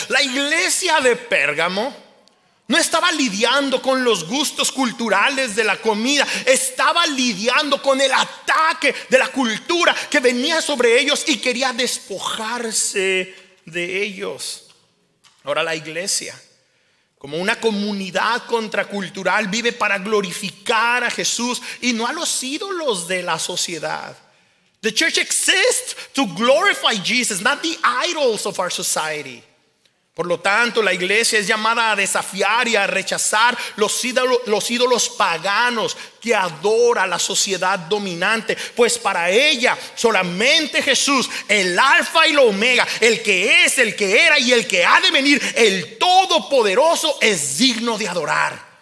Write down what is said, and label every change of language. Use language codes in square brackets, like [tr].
[es] La iglesia de Pérgamo no estaba lidiando con los gustos culturales de la comida, estaba lidiando con el ataque de la cultura que venía sobre ellos y quería despojarse de ellos. Ahora la iglesia, como una comunidad contracultural, vive para glorificar a Jesús y no a los ídolos de la sociedad. [en] The church exists to glorify Jesus, not the idols of our society. [es] Por lo tanto, la iglesia es llamada a desafiar y a rechazar los ídolos paganos que adora la sociedad dominante, pues para ella solamente Jesús, el alfa y la omega, el que es, el que era y el que ha de venir, el todopoderoso, es digno de adorar.